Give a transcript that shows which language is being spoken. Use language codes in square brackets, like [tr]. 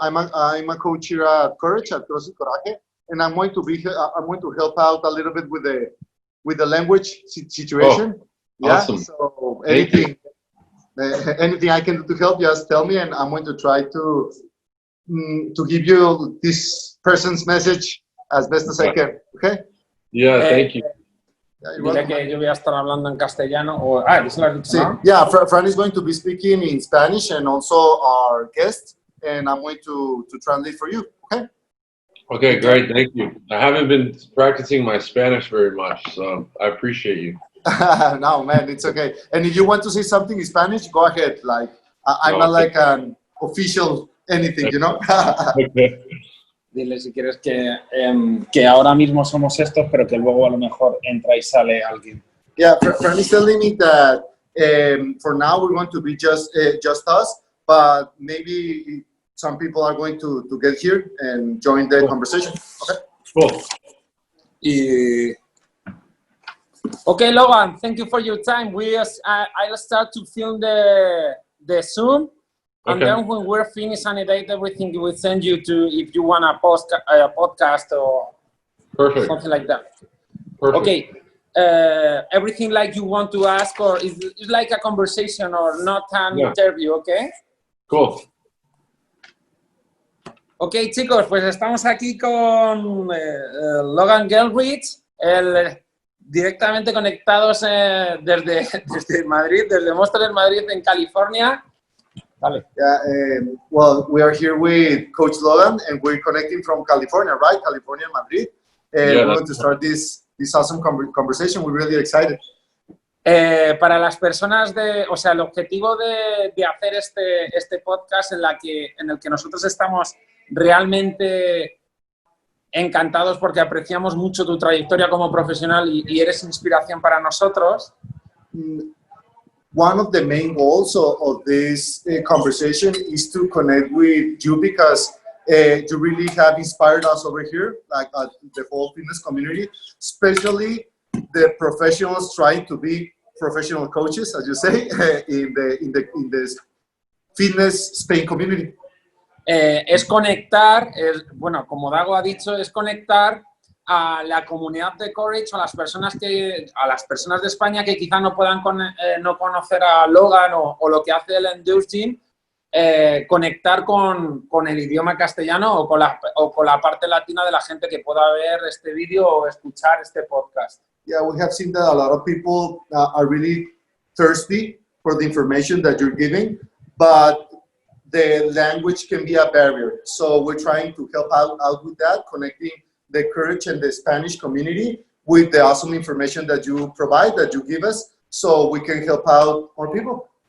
[en] I'm a coach here at Courage, at CrossFit Coraje, and I'm going to help out a little bit with the language situation. Oh, yeah. Awesome. So anything I can do to help, just tell me, and I'm going to try to give you this person's message as best as I can. Okay. Yeah, thank you. [es] Dile que yo voy a estar hablando en castellano. ¿Eso lo has dicho, no? [en] Yeah, Fran is going to be speaking in Spanish and also our guest, and I'm going to translate for you, okay? Okay, great, thank you. I haven't been practicing my Spanish very much, so I appreciate you. No, man, it's okay. And if you want to say something in Spanish, go ahead. Like, I'm not like an official anything, you know? Okay. [es] Dile si quieres que ahora mismo somos estos, pero que luego a lo mejor entra y sale alguien. [en] Yeah, Fran is telling me that for now we're going to be just us, but maybe some people are going to get here and join the conversation. Okay. Cool. Okay, Logan, thank you for your time. I'll start to film the Zoom. And then when we're finished and edit everything, we will send you to, if you want a podcast or something like that. Perfect. Okay. Everything like you want to ask, or is like a conversation or not an interview, okay? Cool. [es] Ok, chicos, pues estamos aquí con Logan Gelbrich, directamente conectados desde Madrid, desde Móstoles, Madrid, en California. Vale. [en] Yeah, well, we are here with Coach Logan, and we're connecting from California, right? California, Madrid. And we're going to start this awesome conversation. We're really excited. [es] Para las personas el objetivo de hacer este podcast en el que nosotros estamos realmente encantados porque apreciamos mucho tu trayectoria como profesional y eres inspiración para nosotros. [en] One of the main goals of this conversation is to connect with you because you really have inspired us over here, like the whole fitness community, especially the professionals trying to be professional coaches, as you say, in the fitness Spain community. [es] Es conectar, bueno, como Dago ha dicho, es conectar a la comunidad de Courage, a las personas de España que quizá no puedan no conocer a Logan o lo que hace él en DEUCE, conectar con el idioma castellano o con la parte latina de la gente que pueda ver este vídeo o escuchar este podcast. [en] Yeah, we have seen that a lot of people are really thirsty for the information that you're giving, but the language can be a barrier. So we're trying to help out with that, connecting the Courage and the Spanish community with the awesome information that you provide, that you give us, so we can help out more people.